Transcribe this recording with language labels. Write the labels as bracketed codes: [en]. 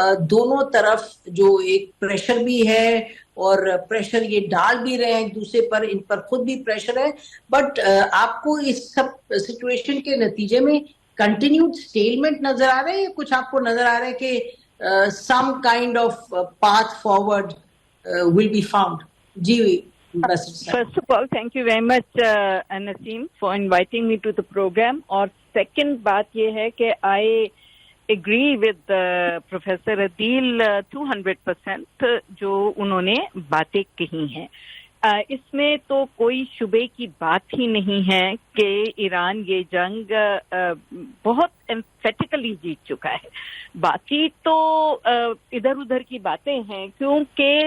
[ur] دونوں طرف جو ایک پریشر بھی ہے، اور پریشر یہ ڈال بھی رہے ہیں ایک دوسرے پر، ان پر خود بھی پریشر ہے، بٹ آپ کو اس سب سچویشن کے نتیجے میں کنٹینیوڈ اسٹیلمنٹ نظر آ رہے ہیں، یا کچھ آپ کو نظر آ رہا ہے کہ [en] some kind of path forward will be found? [ur] جی [en] First of all, thank you very much, Naseem, for inviting me to the program. [ur] اور second بات یہ ہے کہ [en] I agree with Professor Adil 200% [ur] جو انہوں نے باتیں کہی ہیں۔ اس میں تو کوئی شبے کی بات ہی نہیں ہے کہ ایران یہ جنگ بہت ایمفیٹیکلی جیت چکا ہے۔ باقی تو ادھر ادھر کی باتیں ہیں، کیونکہ